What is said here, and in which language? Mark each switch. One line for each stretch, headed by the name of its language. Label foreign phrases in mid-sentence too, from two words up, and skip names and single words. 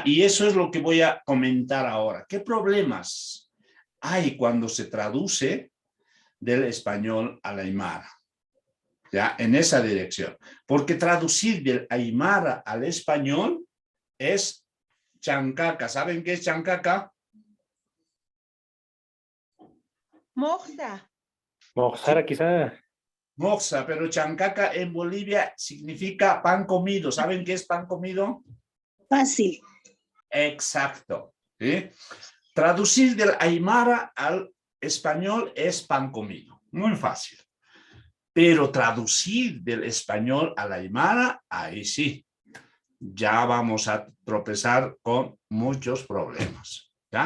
Spanish: Y eso es lo que voy a comentar ahora. ¿Qué problemas hay cuando se traduce del español al aymara? ¿Ya? En esa dirección. Porque traducir del aymara al español es chancaca. ¿Saben qué es chancaca? Moxa. Moxara, quizá. Moxa, pero chancaca en Bolivia significa pan comido. ¿Saben qué es pan comido? Fácil. Exacto, ¿sí? Traducir del aymara al español es pan comido. Muy fácil. Pero traducir del español al aymara, ahí sí, ya vamos a tropezar con muchos problemas, ¿ya?